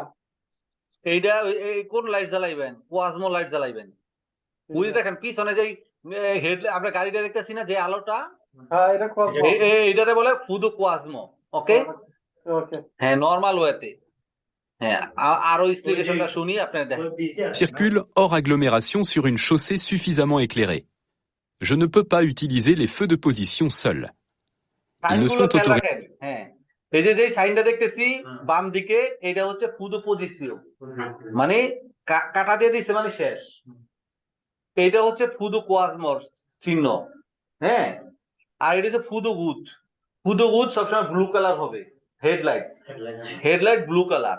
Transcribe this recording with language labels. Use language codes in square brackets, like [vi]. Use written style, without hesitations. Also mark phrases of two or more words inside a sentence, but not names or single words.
[bn] এইটা কোন লাইট জ্বালাইবেন? কোয়াজমো লাইট জ্বালাইবেন। ওই দেখেন পিছনে যে হেড, আমরা গাড়িটা দেখতেছি না যে আলোটা, হ্যাঁ এটা খজমো, এইটারে বলে [fr] feu de croisement. [bn] ওকে ওকে। হ্যাঁ, নরমাল ওয়েতে। হ্যাঁ, আরো এক্সপ্লিকেশনটা শুনি আপনারা দেখেন। [fr] Circule hors agglomération sur une chaussée suffisamment éclairée. Je ne peux pas utiliser les feux de position seuls. Ils ne sont autorisés. [bn] হ্যাঁ, এই যে সাইনটা দেখতেছি বাম দিকে, এটা হচ্ছে [fr] feu de position, [bn] মানে কাটা দিয়ে দিচ্ছে মানে শেষ। এটা হচ্ছে [fr] feu de croisement [bn] চিহ্ন। হ্যাঁ, আর এটা হচ্ছে [fr] feu de route. feu de route [bn] সবসময় [en] blue color [bn] হবে, হেডলাইট [en] blue color.